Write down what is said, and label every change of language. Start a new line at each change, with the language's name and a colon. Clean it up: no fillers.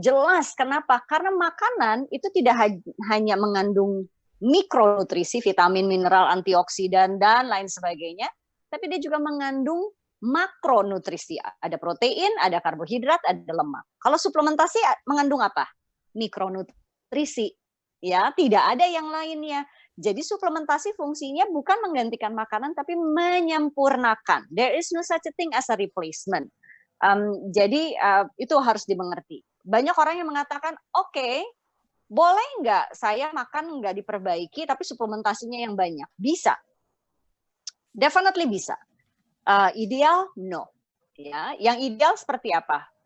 Indonesian: Jelas kenapa? Karena makanan itu tidak hanya mengandung mikronutrisi, vitamin, mineral, antioksidan, dan lain sebagainya, tapi dia juga mengandung makronutrisi, ada protein, ada karbohidrat, ada lemak. Kalau suplementasi mengandung apa? Mikronutrisi, ya, tidak ada yang lainnya. Jadi suplementasi fungsinya bukan menggantikan makanan, tapi menyempurnakan.
English: There is no such a thing as a replacement.
Indonesian: Jadi itu harus dimengerti. Banyak orang yang mengatakan, oke, boleh nggak saya makan nggak diperbaiki, tapi suplementasinya yang banyak? Bisa,
English: definitely
Indonesian: bisa. Ideal?
English: No.
Indonesian: Ya, yang ideal seperti apa?